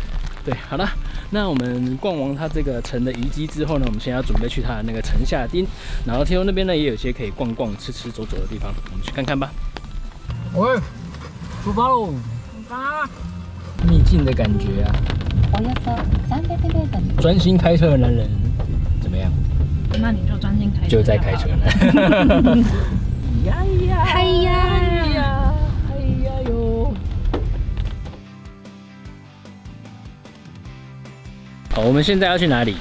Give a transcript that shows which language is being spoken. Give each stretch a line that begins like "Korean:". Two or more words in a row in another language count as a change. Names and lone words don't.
Chinese: 对，好了，那我们逛完它这个城的遗迹之后呢，我们现在要准备去它的那个城下町，然后听说那边呢也有一些可以逛逛、吃吃、走走的地方，我们去看看吧。喂，出发喽！出发！秘境的感觉啊。
Japanese: およそ300メートル。
Chinese: 专心开车的男人怎么样？那你就专心开车。就在开车呢。呀呀！嗨呀！哟！好，我们现在要去哪里？